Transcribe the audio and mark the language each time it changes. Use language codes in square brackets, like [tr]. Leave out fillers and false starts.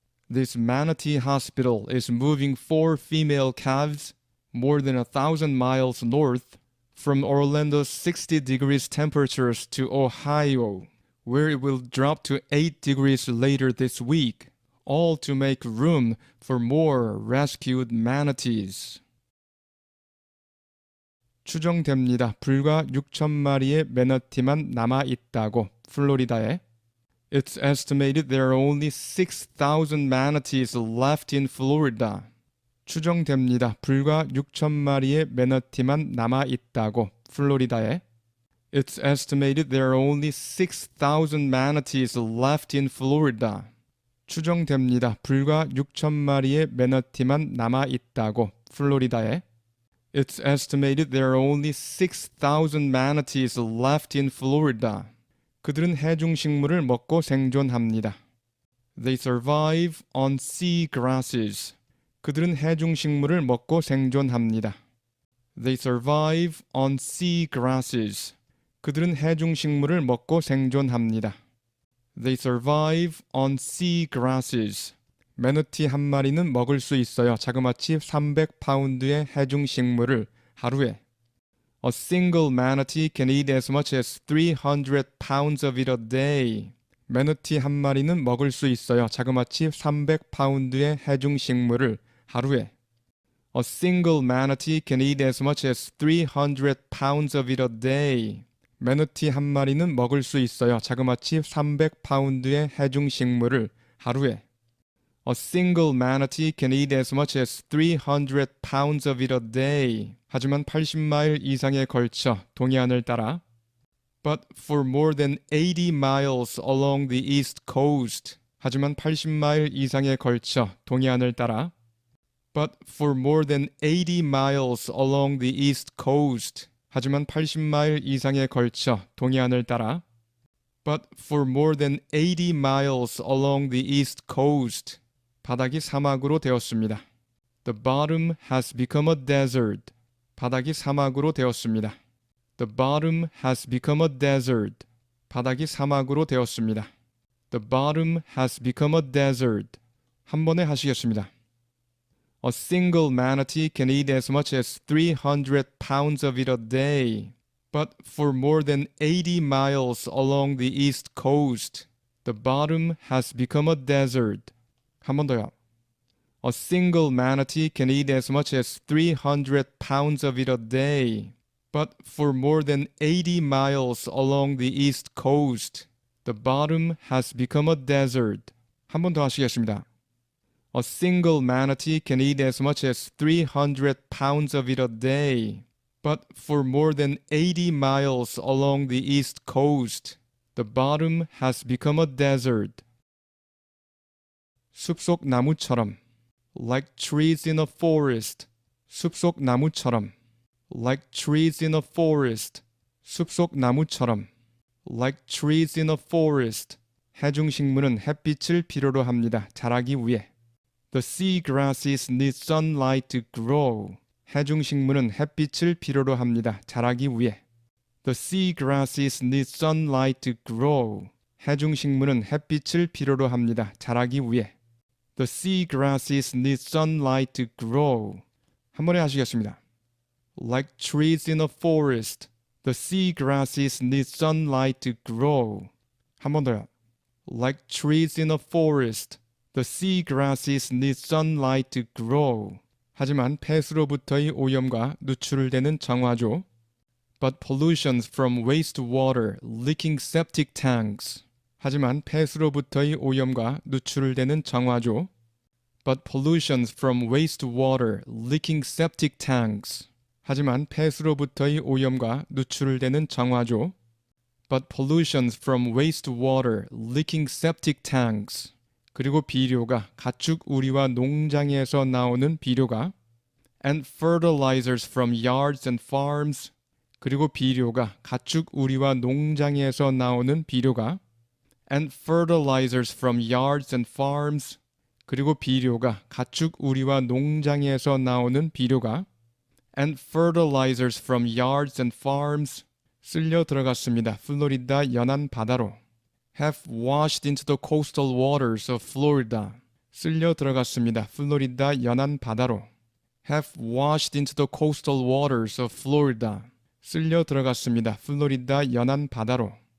[en] This manatee hospital is moving 4 female calves more than 1,000 miles north from Orlando's 60 degrees temperatures to Ohio, where it will drop to 8 degrees later this week, all to make room for more rescued manatees. [ko] 추정됩니다. 불과 6,000마리의 매너티만 남아 있다고. 플로리다에. [en] It's estimated there are only 6,000 manatees left in Florida. [ko] 추정됩니다. 불과 6,000마리의 매너티만 남아 있다고. 플로리다에. [en] It's estimated there are only 6,000 manatees left in Florida. [ko] 추정됩니다. 불과 6,000마리의 매너티만 남아 있다고. 플로리다에. [en] It's estimated there are only 6,000 manatees left in Florida. [ko] 그들은 해중식물을 먹고 생존합니다. [en] They survive on sea grasses. [ko] 그들은 해중식물을 먹고 생존합니다. [en] They survive on sea grasses. [ko] 그들은 해중식물을 먹고 생존합니다. [en] They survive on sea grasses. [ko] 매너티 한 마리는 먹을 수 있어요. 자그마치 300파운드의 해중식물을 하루에. [en] A single manatee can eat as much as 300 pounds of it a day. [ko] 매너티 한 마리는 먹을 수 있어요. 자그마치 300파운드의 해중식물을 하루에. [en] A single manatee can eat as much as 300 pounds of it a day. [ko] 매너티 한 마리는 먹을 수 있어요. 자그마치 300파운드의 해중식물을 하루에. [en] A single manatee can eat as much as 300 pounds of it a day. [ko] 하지만 80마일 이상에 걸쳐 동해안을 따라 [en] But for more than 80 miles along the east coast. [ko] 하지만 80마일 이상에 걸쳐 동해안을 따라 [en] But for more than 80 miles along the east coast. [ko] 하지만 80마일 이상에 걸쳐 동해안을 따라 [en] But for more than 80 miles along the east coast. [ko] 바닥이 사막으로 되었습니다. [en] The bottom has become a desert. [ko] 바닥이 사막으로 되었습니다. [en] The bottom has become a desert. [ko] 바닥이 사막으로 되었습니다. [en] The bottom has become a desert. [ko] 한 번에 하시겠습니다. [en] A single manatee can eat as much as 300 pounds of it a day. But for more than 80 miles along the east coast, the bottom has become a desert. [ko] 한 번 더요. [en] A single manatee can eat as much as 300 pounds of it a day. But for more than 80 miles along the east coast, the bottom has become a desert. [ko] 한 번 더 하시겠습니다. [en] A single manatee can eat as much as 300 pounds of it a day. But for more than 80 miles along the east coast, the bottom has become a desert. [ko] 숲속 나무처럼, [en] like trees in a forest. [ko] 숲속 나무처럼, [en] like trees in a forest. [ko] 숲속 나무처럼, [en] like trees in a forest. [ko] 해중식물은 햇빛을 필요로 합니다. 자라기 위해. [en] The seagrasses need sunlight to grow. [ko] 해중식물은 햇빛을 필요로 합니다. 자라기 위해. [en] The seagrasses need sunlight to grow. [ko] 해중식물은 햇빛을 필요로 합니다. 자라기 위해. [en] The seagrasses need sunlight to grow. [ko] 한 번에 하시겠습니다. [en] Like trees in a forest, the seagrasses need sunlight to grow. [ko] 한 번 더요. [en] Like trees in a forest, the seagrasses need sunlight to grow. [ko] 하지만 폐수로부터의 오염과 누출되는 정화조. [en] But pollutions from wastewater, leaking septic tanks. [ko] 하지만 폐수로부터의 오염과 누출되는 정화조. [en] But pollutions from wastewater, leaking septic tanks. [ko] 하지만 폐수로부터의 오염과 누출되는 정화조. [en] But pollutions from wastewater, leaking septic tanks. [ko] 그리고 비료가 가축 우리와 농장에서 나오는 비료가 [en] and fertilizers from yards and farms. [ko] 그리고 비료가 가축 우리와 농장에서 나오는 비료가 [en] and fertilizers from yards and farms. [ko] 그리고 비료가 가축 우리와 농장에서 나오는 비료가 [en] and fertilizers from yards and farms. [ko] 쓸려 들어갔습니다. 플로리다 연안 바다로. [en] have washed into the coastal waters of Florida. [ko] 쓸려 들어갔습니다. 플로리다 연안 바다로. [en] have washed into the coastal waters of Florida. [ko] 쓸려 들어갔습니다. 플로리다 연안 바다로.